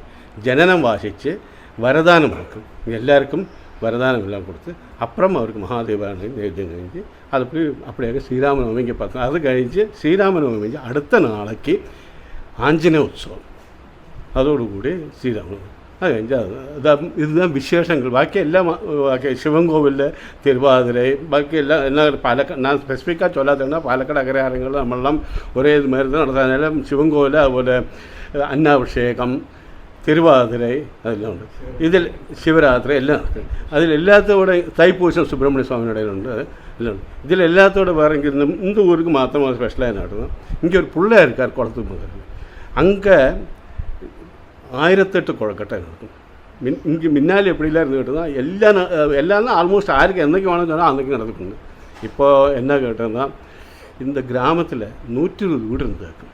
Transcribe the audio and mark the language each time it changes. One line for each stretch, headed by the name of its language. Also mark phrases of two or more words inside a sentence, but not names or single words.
Malayalam: ജനനം വാശിച്ച് വരദാനം കൊടുക്കും. എല്ലാവർക്കും വരദാനമെല്ലാം കൊടുത്ത് അപ്പുറം അവർക്ക് മഹാദേവാണ് നൈവേദ്യം കഴിഞ്ഞ് അത് അപ്പോഴേക്ക് ശ്രീരാമനവമിക്ക് 10. അത് കഴിച്ച് ശ്രീരാമനവമിക്ക് അടുത്ത നാളേക്ക് ആഞ്ജനേയ ഉത്സവം. അതോടുകൂടി ശ്രീരാമനവമി അത് കഴിഞ്ഞാൽ
Tamil: இதுதான் விசேஷங்கள். பாக்கி எல்லாம் பாக்கி சிவன் கோவிலில் திருவாதிரை பாக்கி எல்லாம் என்ன பாலக்காடு நான் ஸ்பெசிஃபிக்காக சொல்லாதேன்னா பாலக்காடு அக்ரஹாரங்கள் நம்மளாம் ஒரே இது மாதிரி தான் நடத்துறதுனால சிவன் கோவில்
Malayalam: അതുപോലെ അന്നാഭിഷേകം, തിരുവാതിര അതെല്ലാം ഉണ്ട്. ഇതിൽ ശിവരാത്രി എല്ലാം നടക്കും. അതിലെല്ലാത്തോടെ തൈപ്പൂശം സുബ്രഹ്മണ്യ സ്വാമിയുടെ ഉണ്ട്. എല്ലാം ഉണ്ട്. ഇതിലെല്ലാത്തോടെ വേറെ
Tamil: இந்த ஊருக்கு மாத்திரமாக ஸ்பெஷலாக நடக்கும். இங்கே ஒரு பிள்ளை இருக்கார் குளத்துக்கு. அங்கே 1008 கொழுக்கட்டை நடக்கும். இங்கே முன்னாடி எப்படிலாம் இருந்து கேட்டதுதான் எல்லாம் ஆல்மோஸ்ட் யாருக்கு என்னைக்கு வேணும்னு சொன்னால் அன்றைக்கு நடந்துக்கணும். இப்போது என்ன கேட்டதுன்னா இந்த கிராமத்தில் 120 வீடு இருந்திருக்கும்.